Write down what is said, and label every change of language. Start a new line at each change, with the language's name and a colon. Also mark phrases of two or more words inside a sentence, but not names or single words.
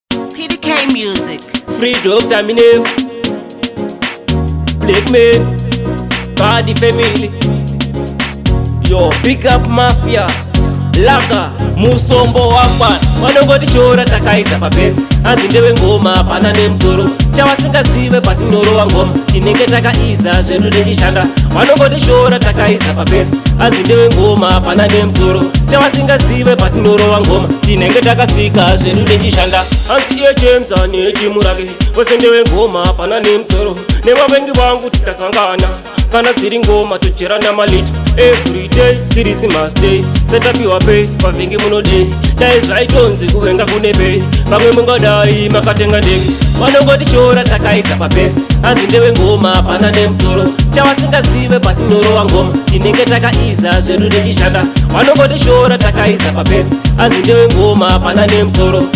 English: P D K Music. Free Doctor Minem. Black Man. Body Family. Yo, pick up Mafia. Laka, Musombo Wakwan.
Shona: Vanongoti shora takaisa pabesi. Hanzi ndewe ngoma, hapana nemusoro. Chavasingazive patinorova ngoma. Tinenge takaiza, zvedu techishanda. Vanongoti shora takaisa pabesi. Hanzi ndewe ngoma, hapana nemusoro. Chavasingazive patinorova ngoma. Tinenge takasika, zvedu techishanda. Hanzi iye James, ane timu rake. Wese ndewe ngoma, hapana nemusoro. Nevavengi vangu titasangana. Kana dziri ngoma, tocherana malita.
English: Every day, Christmas Day. Set up your pay,
Shona: vavengi munodei. Dai zvaitonzi kuvenga kune pay. Vamwe mungadai makatenga ndege. Vanongoti shora takaisa pabesi. Hanzi ndewe ngoma, hapana nemusoro. Chavasingazive patinorova ngoma. Tinenge takaiza, zvedu techishanda. Vanongoti shora takaisa pabesi. Hanzi ndewe ngoma, hapana nemusoro.